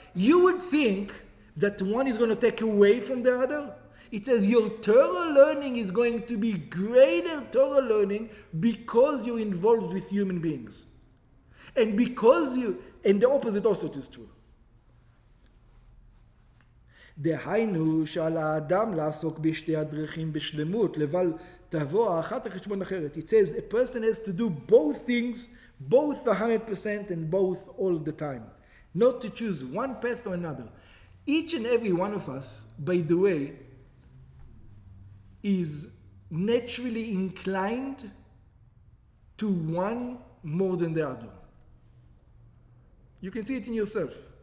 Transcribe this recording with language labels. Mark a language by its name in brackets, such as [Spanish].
[English] You would think that one is going to take away from the other. It says your Torah learning is going to be greater Torah learning because you're involved with human beings. And the opposite also is true. [Hebrew] דהיינו שעל האדם לעסוק בשתי הדרכים בשלמות, לבל תבוא האחת על חשבון אחרת. [English] It says a person has to do both things, both 100% and both all the time. Not to choose one path or another. Each and every one of us, by the way, is naturally inclined to one more than the other. You can see it in yourself.